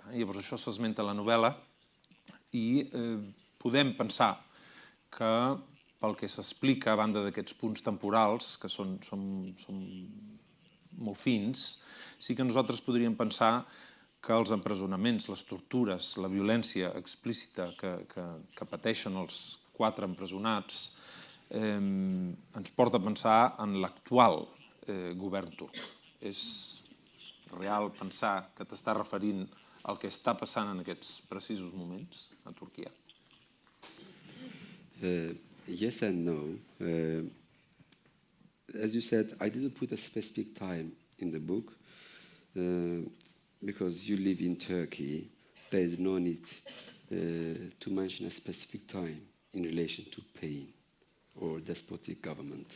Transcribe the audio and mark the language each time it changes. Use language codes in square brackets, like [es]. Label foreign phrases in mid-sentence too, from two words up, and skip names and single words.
[ca] Llavors això s'esmenta a la novel·la i podem pensar que pel que s'explica, a banda d'aquests punts temporals, que són molt fins, sí que nosaltres podríem pensar que els empresonaments, les tortures, la violència explícita que pateixen els 4 empresonats ens porta a pensar en l'actual govern turc. És real pensar que t'està referint al que està passant en aquests precisos moments a Turquia? [en] Yes and no. As you said, I didn't put a specific time in the book because you live in Turkey. There is no need to mention a specific time in relation to pain or despotic government.